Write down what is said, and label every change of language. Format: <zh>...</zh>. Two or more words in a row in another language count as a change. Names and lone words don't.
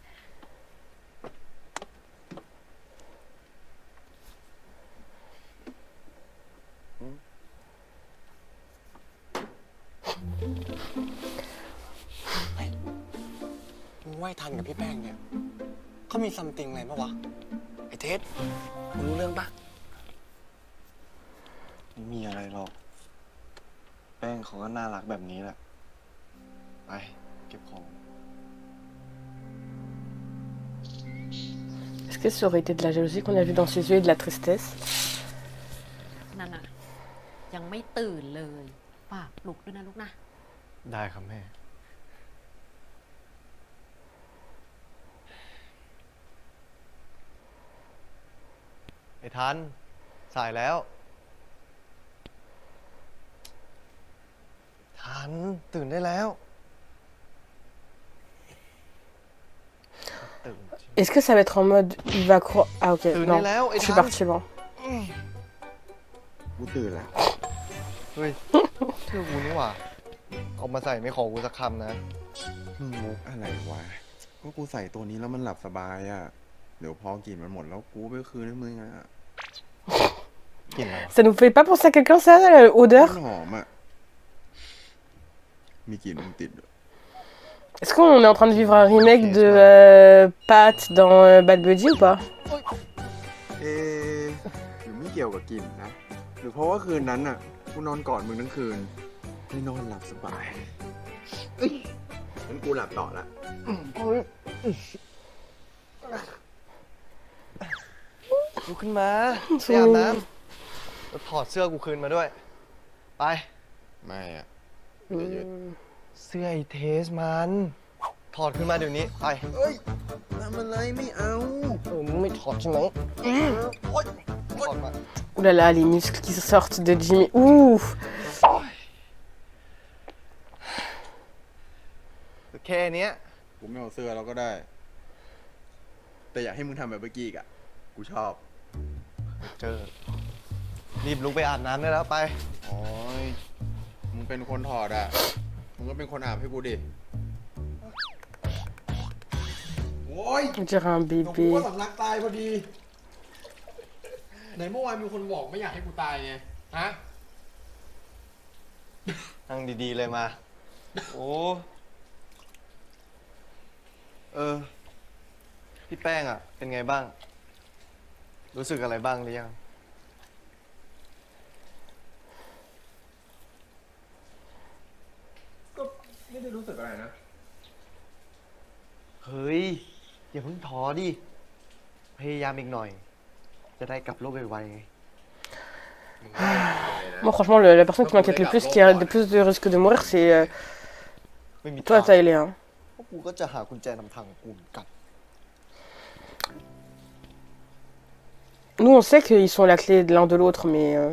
<th>มึงไหว้ทันกับพี่แป้งเนี่ยเขามีซัมติงอะไรปะวะ ไอ้เท็ดมึงรู้เรื่องปะ ไม่มีอะไรหรอก แป้งเขาก็น่ารักแบบนี้แหละ ไป เก็บของ</th> <fr>Est-ce que ça aurait été de la jalousie qu'on a vu dans ses yeux et de la tristesse?</fr> <th>นั่นน่ะ ยังไม่ตื่นเลยฝากปลุกด้วยนะลูกนะ ได้ครับแม่ ไอ้ทัน สายแล้ว ทัน ตื่นได้แล้ว ตื่น</th> <fr>Est-ce que ça va être en mode il va croire. Ah ok,</fr> <th>ตื่น</th> <fr>non.</fr> <th>ได้แล้วไอ้</th> <fr>Je suis</fr> <th>ทัน</th> <fr>partie loin.</fr> <th>กูตื่นแล้ว เฮ้ยเชื่อกูนี่หว่าเอามาใส่ไม่ขอกูสักคำนะ มุกอะไรวะ ก็กูใส่ตัวนี้แล้วมันหลับสบายอ่ะ เดี๋ยวพอกลิ่นมันหมดแล้วกูไปคืนให้มึงอ่ะ กลิ่นอะไรวะ</th> <fr>Ça nous fait pas penser à quelqu'un, ça, l'odeur?</fr> <th>มันหอมอ่ะ มีกลิ่นมันติดด้วย</th> <fr>Est-ce qu'on est en train de vivre un remake de Pat dans Bad Buddy ou pas?</fr> <th>เอ๊ะหรือไม่เกี่ยวกับกลิ่นนะ หรือเพราะว่าคืนนั้นอ่ะ กูนอนกอดมึงทั้งคืนไม่นอนหลับสบายเอ้ยงั้นกูหลับต่อละ ลุกขึ้นมาไปอาบน้ำแล้วถอดเสื้อกูคืนมาด้วย ไป ไม่อ่ะอย่าหยุด เสื้อไอเทสมัน ถอดขึ้นมาเดี๋ยวนี้ ไป เอ้ยทำอะไรไม่เอา มึงไม่ถอดใช่ไหมโอ๊ยถอดมา</th> <fr>Ouh là là, les muscles qui sortent de Jimmy. Ouh!</fr> <th>แค่เนี้ย กูไม่เอาเสื้อแล้วก็ได้ แต่อยากให้มึงทำแบบเมื่อกี้อีกอ่ะ กูชอบ เจอ รีบลุกไปอาบน้ำได้แล้วไป โอ้ย มึงเป็นคนถอดอ่ะ มึงก็เป็นคนอาบให้กูดิ โอ้ย</th> <fr>On dirait un</fr> <th>หนูกู</th> <fr>bébé.</fr> <th>ก็สำลักตายพอดีไหนเมื่อวานมีคนบอกไม่อยากให้กูตายไง ฮะ นั่งดีๆเลยมา โอ้ พี่แป้งอ่ะ เป็นไงบ้าง รู้สึกอะไรบ้างหรือยัง ก็ไม่ได้รู้สึกอะไรนะ เฮ้ย อย่าเพิ่งท้อดิ พยายามอีกหน่อย จะได้กลับโลกไวๆไง</th> <fr>Moi, franchement, la personne qui m'inquiète le plus, qui a le plus de risque de mourir, c'est</fr> <th>ไม่มี</th> <fr>toi, Tyler. Hein.</fr> <th>พวกกูก็จะหากุญแจนำทางของกูเหมือนกัน</th> <fr>Nous, on sait qu'ils sont la clé de l'un de l'autre, mais.</fr>